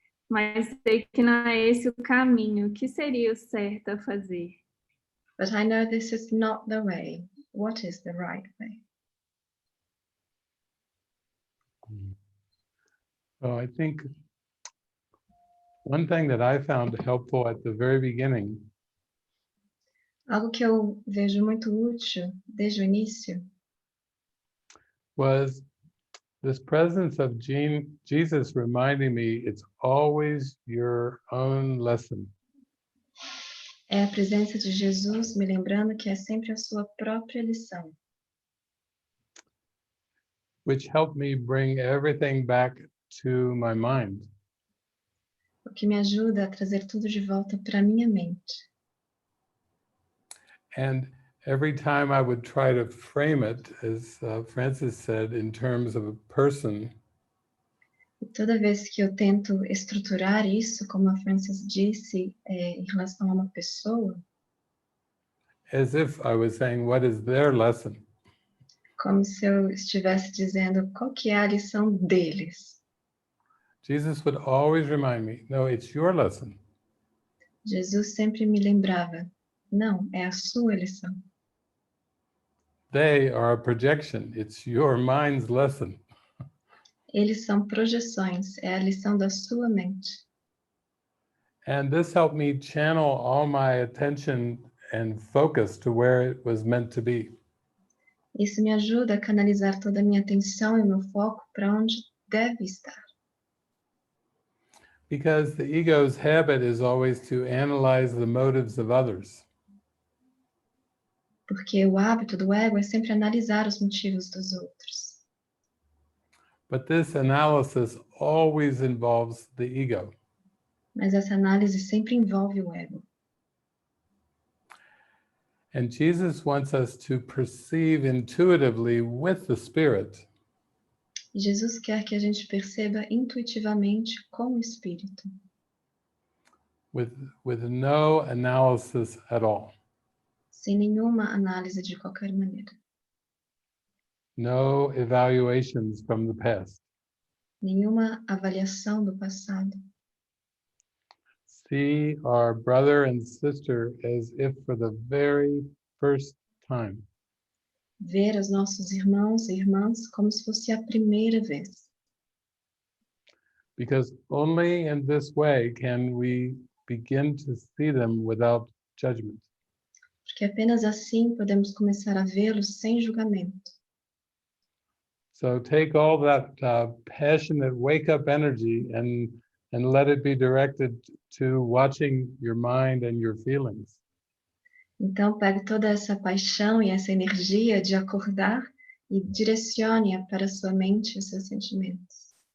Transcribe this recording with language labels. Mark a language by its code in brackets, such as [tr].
[pt] Mas sei que não é esse o caminho. O que seria o certo a fazer? [en] But I know this is not the way. What is the right way? So I think one thing that I found helpful at the very beginning [pt] Algo que eu vejo muito útil desde o início [en] was this presence of Jesus reminding me it's always your own lesson. [pt] é a presença de Jesus me lembrando que é sempre a sua própria lição. [en] Which helped me bring everything back to my mind. [pt] O que me ajuda a trazer tudo de volta para minha mente. [en] And every time I would try to frame it, as Francis said, in terms of a person, [pt] E toda vez que eu tento estruturar isso, como a Frances disse, em relação a uma pessoa, [en] as if I was saying, what is their lesson? [pt] como se eu estivesse dizendo qual que é a lição deles. [en] Jesus would always remind me, no, it's your lesson. [pt] Jesus sempre me lembrava, não, é a sua lição. [en] They are a projection. It's your mind's lesson. [pt] Eles são projeções, é a lição da sua mente. [en] And this helped me channel all my attention and focus to where it was meant to be. [pt] Isso me ajuda a canalizar toda a minha atenção e o meu foco para onde deve estar. [en] Because the ego's habit is always to analyze the motives of others. [pt] Porque o hábito do ego é sempre analisar os motivos dos outros. [en] But this analysis always involves the ego. [pt] Mas essa análise sempre envolve o ego. [en] And Jesus wants us to perceive intuitively with the Spirit [pt] E Jesus quer que a gente perceba intuitivamente com o Espírito, [en] with no analysis at all. [pt] sem nenhuma análise de qualquer maneira. [en] No evaluations from the past. [pt] Nenhuma avaliação do passado. [en] See our brother and sister as if for the very first time. [pt] Ver os nossos irmãos e irmãs como se fosse a primeira vez. [en] Because only in this way can we begin to see them without judgment. [pt] Porque apenas assim podemos começar a vê-los sem julgamento. [en] So take all that passionate wake-up energy and let it be directed to watching your mind and your feelings. [pt] Então, pegue toda essa paixão e essa energia de acordar e direcione-a para a sua mente e os seus sentimentos.